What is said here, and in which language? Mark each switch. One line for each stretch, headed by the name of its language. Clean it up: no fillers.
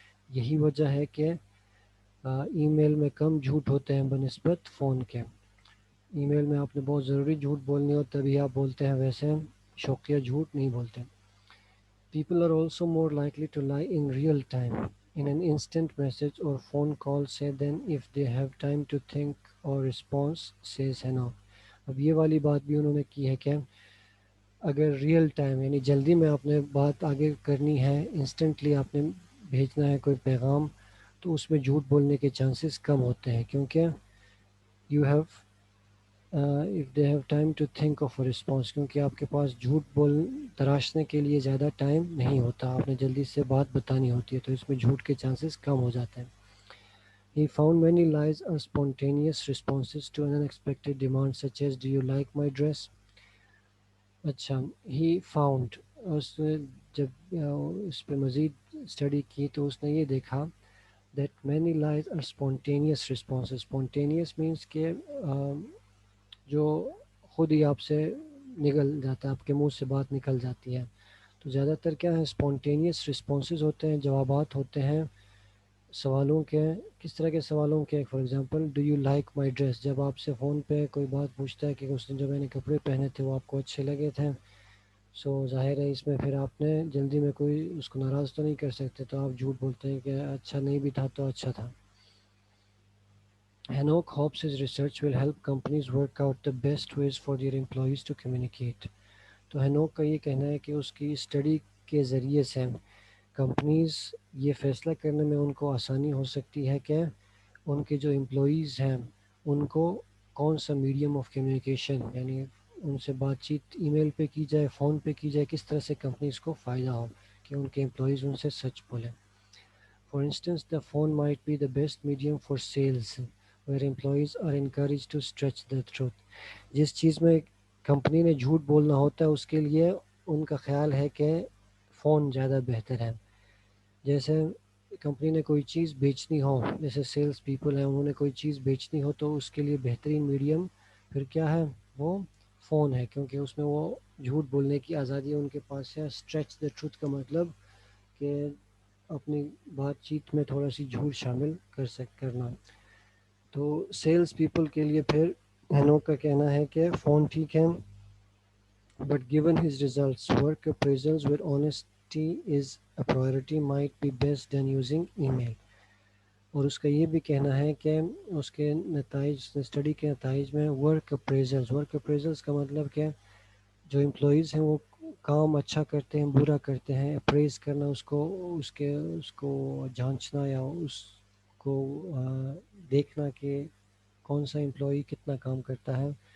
Urdu: یہی وجہ ہے کہ ای میل میں کم جھوٹ ہوتے ہیں بنسبت فون کے. ای میل میں آپ نے بہت ضروری جھوٹ بولنی ہو تبھی آپ بولتے ہیں, ویسے شوقیہ جھوٹ نہیں بولتے.
English: People are also more likely to lie in real time, in an instant message or phone call, say, than if they have time to think or response, says Hannah.
Urdu: اب یہ والی بات بھی انہوں نے کی ہے کہ اگر ریئل ٹائم یعنی جلدی میں آپ نے بات آگے کرنی ہے, انسٹنٹلی آپ نے بھیجنا ہے کوئی پیغام, تو اس میں جھوٹ بولنے کے چانسز کم ہوتے ہیں, کیونکہ
English: you have if they have time to think of a response,
Urdu: کیونکہ آپ کے پاس جھوٹ تراشنے کے لیے زیادہ ٹائم نہیں ہوتا, آپ نے جلدی سے بات بتانی ہوتی ہے, تو اس میں جھوٹ کے چانسز کم ہو جاتے ہیں.
English: He found many lies are spontaneous responses to an unexpected demand such as do you like my dress.
Urdu: اچھا,
English: he found,
Urdu: اس نے جب اس پہ مزید اسٹڈی کی تو اس نے یہ دیکھا
English: that many lies are spontaneous responses. Spontaneous means
Urdu: کہ جو خود ہی آپ سے نکل جاتا ہے, آپ کے منہ سے بات نکل جاتی ہے. تو زیادہ تر کیا ہے, اسپونٹینیس رسپانسز ہوتے ہیں, جوابات ہوتے ہیں سوالوں کے. کس طرح کے سوالوں کے؟
English: for example do you like my dress,
Urdu: جب آپ سے فون پہ کوئی بات پوچھتا ہے کہ اس نے جو میں نے کپڑے پہنے تھے وہ آپ کو اچھے لگے تھے, سو ظاہر ہے اس میں پھر آپ نے جلدی میں کوئی اس کو ناراض تو نہیں کر سکتے, تو آپ جھوٹ بولتے ہیں کہ اچھا نہیں بھی تھا تو اچھا تھا.
English: Hanok hopes his research will help companies work out the best ways for their employees to communicate.
Urdu: تو ہینوک کا یہ کہنا ہے کہ اس کی اسٹڈی کے ذریعے سے کمپنیز یہ فیصلہ کرنے میں ان کو آسانی ہو سکتی ہے کہ ان کے جو امپلائیز ہیں ان کو کون سا میڈیم آف کمیونیکیشن, یعنی ان سے بات چیت ای میل پہ کی جائے, فون پہ کی جائے, کس طرح سے کمپنیز کو فائدہ ہو کہ ان کے امپلائیز ان سے سچ بولیں.
English: For instance, the phone might be the best medium for sales, where employees are encouraged to stretch the truth.
Urdu: جس چیز میں کمپنی نے جھوٹ بولنا ہوتا ہے اس کے لیے ان کا خیال ہے کہ فون زیادہ بہتر ہے. جیسے کمپنی نے کوئی چیز بیچنی ہو، جیسے سیلس پیپل ہیں، انہوں نے کوئی چیز بیچنی ہو تو اس کے لیے بہترین میڈیم پھر کیا ہے؟ وہ فون ہے، کیونکہ اس میں وہ جھوٹ بولنے کی آزادی ان کے پاس ہے.
English: stretch the truth
Urdu: کا مطلب کہ اپنی بات چیت میں تھوڑا سی جھوٹ شامل کرنا. تو سیلس پیپل کے لیے پھر ہینوک کا کہنا ہے کہ فون ٹھیک ہے،
English: but given his results, work appraisals where honesty is a priority might be best than using email.
Urdu: اور اس کا یہ بھی کہنا ہے کہ اس کے نتائج، اسٹڈی کے نتائج میں ورک اپریزلس کا مطلب کہ جو امپلائیز ہیں وہ کام اچھا کرتے ہیں برا کرتے ہیں، اپریز کرنا، اس کو جانچنا یا اس کو دیکھنا کہ کون سا امپلائی کتنا کام کرتا ہے.